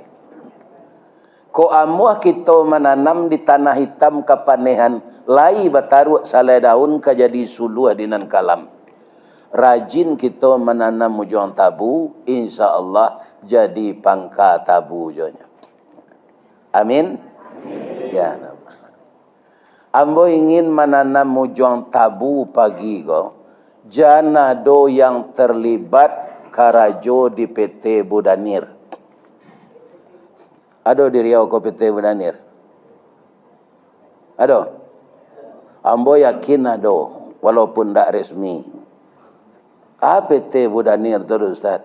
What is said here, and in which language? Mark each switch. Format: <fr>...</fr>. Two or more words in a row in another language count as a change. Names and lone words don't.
<min>Kok amuah kita menanam di tanah hitam kepanehan, lai bataruk salai daun ke jadi suluh dinan kalam. Rajin kita menanam ujung tabu,</min> <ar>إن شاء الله</ar> <min>jadi pangka tabu jonya. Amin. Ya. Ambo ingin menanam ujung tabu pagi ko. Jana do yang terlibat karajo di PT Budanir. Ada di Riau ko PT Budanir? Ada? Ambo yakin ada, walaupun tak resmi. PT Budanir tu Ustaz?</min>